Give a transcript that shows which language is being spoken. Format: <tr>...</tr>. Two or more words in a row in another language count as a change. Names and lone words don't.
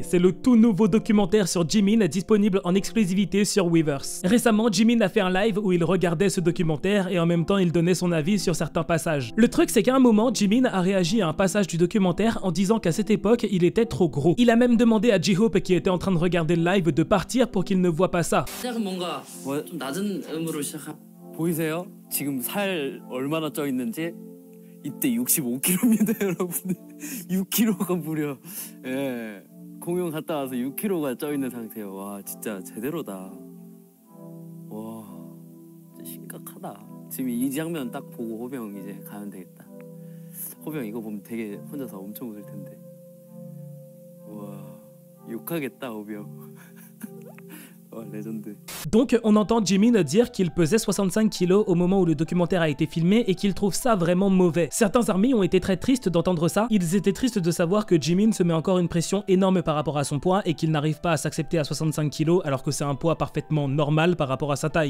<fr>C'est le tout nouveau documentaire sur Jimin disponible en exclusivité sur Weverse. Récemment, Jimin a fait un live où il regardait ce documentaire et en même temps il donnait son avis sur certains passages. Le truc c'est qu'à un moment, Jimin a réagi à un passage du documentaire en disant qu'à cette époque, il était trop gros. Il a même demandé à J-Hope qui était en train de regarder le live de partir pour qu'il ne voit pas ça.</fr> <ko>보이세요? 지금 살 얼마나 쪄 있는지? 이때 65kg입니다, 여러분. 6kg가 무려. 예. 공연 갔다 와서 6kg가 쪄 있는 상태예요. 와, 진짜 제대로다. 와, 진짜 심각하다. 지금 이 장면 딱 보고 호병 이제 가면 되겠다. 호병 이거 보면 되게 혼자서 엄청 웃을 텐데. 우와, 욕하겠다 호병.</ko> <fr>Oh, légende. Donc on entend Jimin dire qu'il pesait 65 kilos au moment où le documentaire a été filmé et qu'il trouve ça vraiment mauvais. Certains armées ont été très tristes d'entendre ça. Ils étaient tristes de savoir que Jimin se met encore une pression énorme par rapport à son poids et qu'il n'arrive pas à s'accepter à 65 kilos alors que c'est un poids parfaitement normal par rapport à sa taille.</fr>